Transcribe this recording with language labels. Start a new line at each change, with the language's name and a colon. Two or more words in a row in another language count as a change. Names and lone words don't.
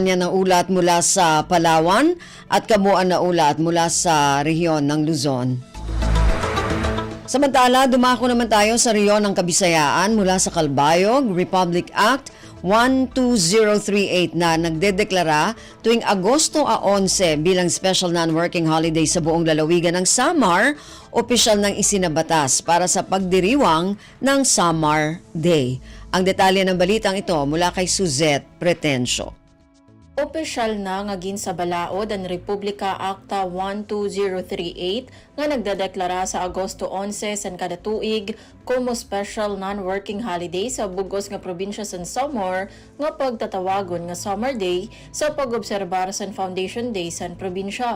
Filipino: Yan ang ulat mula sa Palawan at kabuuan na ulat mula sa rehiyon ng Luzon. Samantala, dumako naman tayo sa rehiyon ng Kabisayaan mula sa Calbayog, Republic Act 12038 na nagdedeklara tuwing Agosto 11 bilang
English: special non-working holiday
Filipino: sa buong lalawigan ng Samar, opisyal ng isinabatas para sa pagdiriwang ng Samar Day. Ang detalye ng balitang ito mula kay Suzette Pretencio.
Waray: Opisyal na nga sa balaod ang Republika Acta 12038 nga nagdedeklara sa Agosto 11 san kada tuig como
English: special non-working holiday
Waray: sa bugos nga probinsya san Samar nga pagtatawagon nga Summer Day sa pag-obserbar san Foundation Day san probinsya.